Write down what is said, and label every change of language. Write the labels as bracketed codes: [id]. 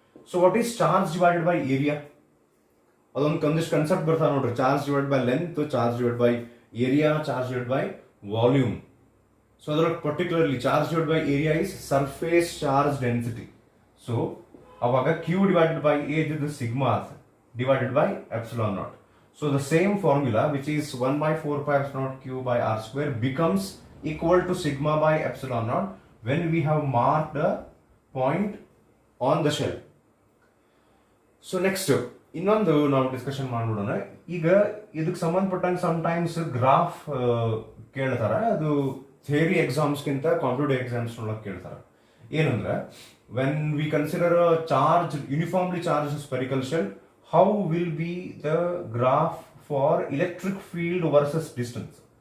[en] So what is charge divided by area? [kn] ಅದೊಂದು ಒಂದಿಷ್ಟು concept ಬರ್ತಾ ನೋಡ್ರಿ, charge divide by length, charge divide by area, charge divide by volume. So ಅದರೊಳಗೆ particularly charge divide by area is surface charge density. So ಅವಾಗ q divided by A ಇದು sigma ಆತ, [en] divided by epsilon naught. So the same formula, which is 1 by 4 pi epsilon naught q by r square, becomes equal to sigma by epsilon naught when we have marked a point on the shell. [kn] So next ಇನ್ನೊಂದು ನಾವು discussion ಮಾಡ್ಬಿಡೋಣ. ಈಗ ಇದಕ್ಕೆ ಸಂಬಂಧಪಟ್ಟಂಗೆ sometimes graph ಕೇಳ್ತಾರ. ಅದು theory ಎಕ್ಸಾಮ್ಸ್ಗಿಂತ competitive exams ಒಳಗೆ ಕೇಳ್ತಾರ. ಏನಂದ್ರೆ [en] When we consider charge uniformly charge spherical shell, how will be the graph for electric field versus distance.